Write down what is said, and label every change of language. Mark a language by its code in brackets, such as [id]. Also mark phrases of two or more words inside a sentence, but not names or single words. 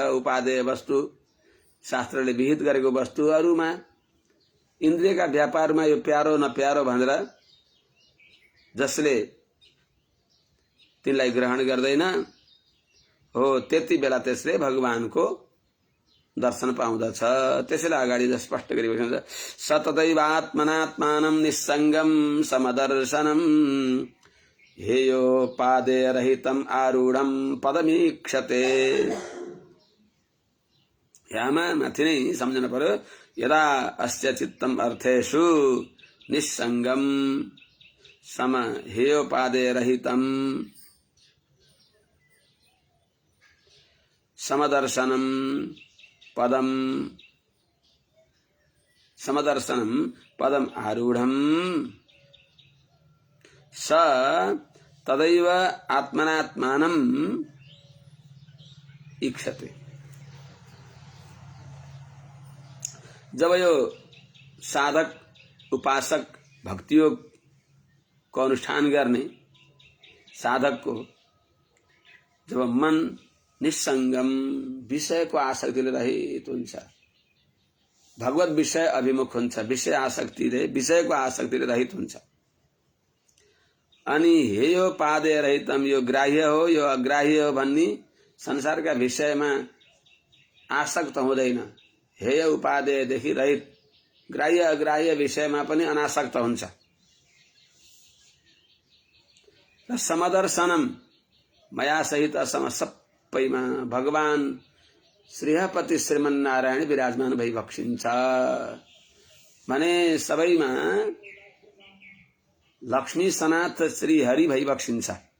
[ne] उपादेय वस्तु, शास्त्रले विहित गरेको वस्तुहरूमा, इन्द्रियका व्यापारमा यो प्यारो न प्यारो भनेर जसले तिनलाई ग्रहण गर्दैन हो, त्यति बेला त्यसले भगवानको दर्शन पाउँदछ। त्यसैले अगाडि स्पष्ट गरिएको छ, [sa] सततैवात्मनात्मानं निस्सङ्गं समदर्शनम् हेयो पादे रहितम् आरूढं पदमीक्षते। [ne] यहाँ माथि नै सम्झन पर्यो, [sa] यदा अस्य चित्तम अर्थेषु निस्सङ्गम सम हेयोपादे रहितम समदर्शनम पदम आरूढ़म स तदैव आत्मनात्मानम इक्षते। [ne] जब यो साधक उपासक भक्ति योग को अनुष्ठान गर्ने साधक को जब मन निसंगम विषय को आसक्तिले रहित हुन्छ, भगवत विषय अभिमुख हुन्छ, विषय आसक्तिले विषयको आसक्तिले रहित हुन्छ, [sa] अनि हेयो पादे रहितम, [ne] यो ग्राह्य हो यो अग्राह्य हो भन्ने संसारका विषयमा आसक्त हुँदैन, हेय उपादेयदेखि रहित ग्राह्य अग्राह्य विषयमा पनि अनासक्त हुन्छ। र समदर्शनम मया सहित असम सबैमा भगवान श्रीहपति श्रीमन्नारायण विराजमान भइबक्सिन्छ भने सबैमा लक्ष्मी सनाथ श्री हरि भइबक्सिन्छ